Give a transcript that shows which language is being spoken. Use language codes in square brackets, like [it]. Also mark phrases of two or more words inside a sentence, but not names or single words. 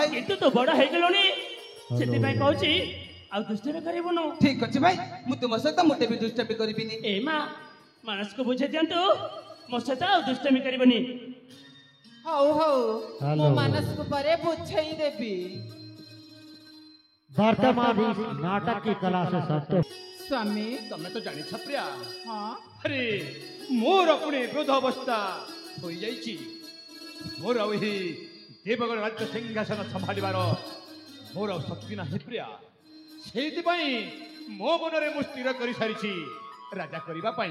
[or] କିନ୍ତୁ ତୁ ବଡ଼ ହେଇଗଲୁଣି ସେଥିପାଇଁ କହୁଛି ଆଉ ଦୁଷ୍ଟାମି କରିବୁନୁ। ଠିକ ଅଛି ଭାଇ ମୁଁ ତୁମ ସହିତ ମୋଟେ ବି ଦୁଷ୍ଟାମି କରିବିନି। ଏ ମା ମାନସକୁ ବୁଝେଇ ଦିଅନ୍ତୁ ମୋ ସହିତ ଆଉ ଦୁଷ୍ଟାମି କରିବନି। ହଉ ହଉ हेलो। ମୁଁ ମାନସକୁ ପରେ ବୁଝେଇ ଦେବି। [hi] वर्तमान इस नाटक की कला से संतुष्ट [or] ସ୍ୱାମୀ ତମେ ତ ଜାଣିଛ ପ୍ରିୟା, ହଁ ଆରେ ମୋର ପୁଣି ବୃଦ୍ଧ ଅବସ୍ଥା ହୋଇଯାଇଛି। ମୋର ଆଉ ଏହି ଦେବଗଣ ରାଜ୍ୟ ସିଂହାସନ ସମ୍ଭାଳିବାର ମୋର ଆଉ ଶକ୍ତି ନାହିଁ ପ୍ରିୟା। ସେଇଥିପାଇଁ ମୋ ମନରେ ମୁଁ ସ୍ଥିର କରିସାରିଛି ରାଜା କରିବା ପାଇଁ।